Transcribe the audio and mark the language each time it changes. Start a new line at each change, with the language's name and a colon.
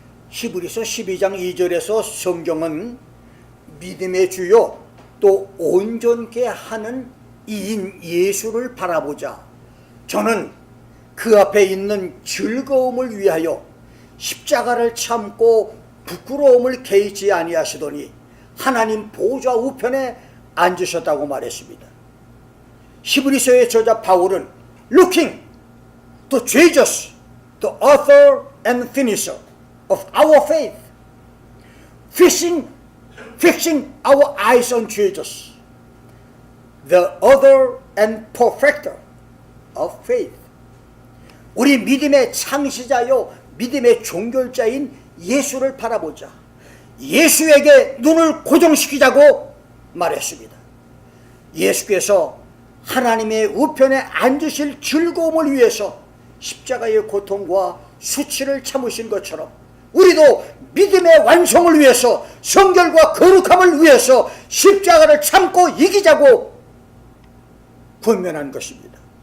Korean: 히브리서 12장 2절에서 성경은 믿음의 주요 또 온전케 하는 이인 예수를 바라보자. 저는 그 앞에 있는 즐거움을 위하여 십자가를 참고 부끄러움을 개의치 아니하시더니 하나님 보좌 우편에 앉으셨다고 말했습니다. 히브리서의 저자 바울은
English: Looking to Jesus, the author and finisher of our faith, fixing our eyes on Jesus, the author and perfecter of faith.
Korean: 우리 믿음의 창시자요 믿음의 종결자인 예수를 바라보자. 예수에게 눈을 고정시키자고 말했습니다. 예수께서 하나님의 우편에 앉으실 즐거움을 위해서 십자가의 고통과 수치를 참으신 것처럼 우리도 믿음의 완성을 위해서, 성결과 거룩함을 위해서 십자가를 참고 이기자고 권면한 것입니다.